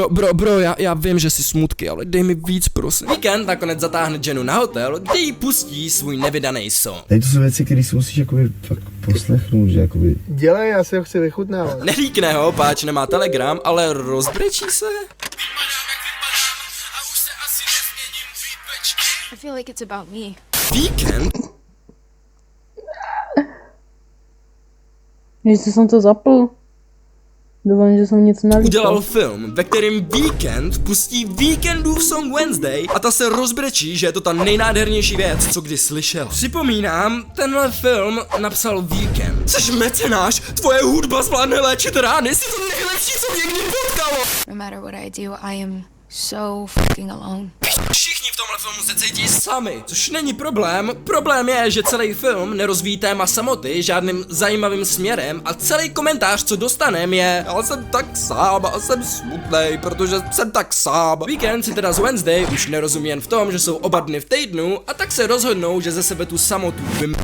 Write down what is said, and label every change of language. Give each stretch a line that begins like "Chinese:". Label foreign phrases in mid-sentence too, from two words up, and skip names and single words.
Czech: Bro, já vím, že jsi smutky, ale dej mi víc, prosím. Víkend nakonec zatáhne Jennu na hotel, kde jí pustí svůj nevydaný song. Tady to jsou věci, které si musíš jakoby fakt poslechnout, že jakoby... Dělej, já si ho chci vychutnávat. Nelíkne ho, páč nemá Telegram, ale rozbrečí se.
English: I feel like it's about me.
Czech: Víkend? Jestli jsem to zapl. Dovolím, že jsem nic nelíkal. Udělal film, ve kterém Víkend pustí Víkendův song Wednesday a ta se rozbrečí, že je to ta nejnádhernější věc, co kdy slyšel. Připomínám, tenhle film napsal Víkend. Jseš mecenáš, tvoje hudba zvládne léčit rány, jsi to nejlepší, co mě kdy potkalo.
English: No matter what I do, I am so fucking alone.
Czech: Všichni v tomhle filmu se cítí sami, což není problém. Problém je, že celý film nerozvíjí téma samoty žádným zajímavým směrem a celý komentář, co dostanem, je já jsem tak sám a jsem smutnej, protože jsem tak sám. Víkend si teda z Wednesday už nerozumí jen v tom, že jsou oba dny v týdnu a tak se rozhodnou, že ze sebe tu samotu vymýkají.